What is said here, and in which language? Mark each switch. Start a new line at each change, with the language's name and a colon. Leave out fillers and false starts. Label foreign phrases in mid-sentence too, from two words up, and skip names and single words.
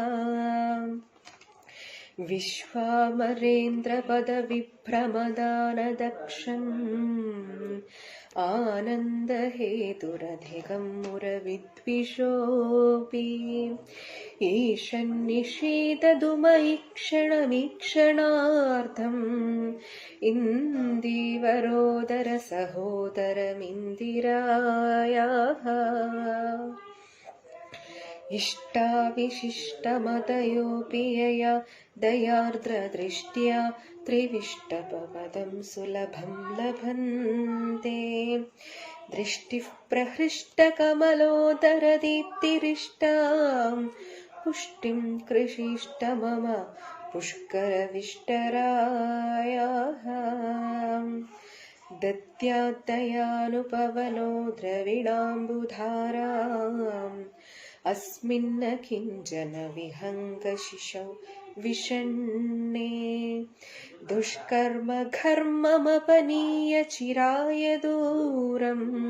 Sanskrit: വിശ്വാമരേന്ദ്രപദവിഭ്രമദാനദക്ഷം ആനന്ദഹേതുരധികം മുരവിദ്വിഷോപി ഈശന്നിഷീദതുമയി ക്ഷണമീക്ഷണാർത്ഥം ഇന്ദീവരോദര സഹോദരമിന്ദിരായാഃ ഇഷ്ടാവിശിഷ്ടമതയോപി യയാ ദയാർദ്രദൃഷ്ട്യാ ത്രിവിഷ്ടപദം സുലഭം ലഭന്തെ दृष्टिः प्रहृष्टकमलोदरदीप्तिरिष्टां पुष्टिं कृषिष्ट मम पुष्करविष्टरायाः दद्याद्दयानुपवनो द्रविणाम्बुधाराम् अस्मिन्न किञ्चन विहङ्गशिशौ विषण्णे दुष्कर्म घर्ममपनीय चिराय दूरम्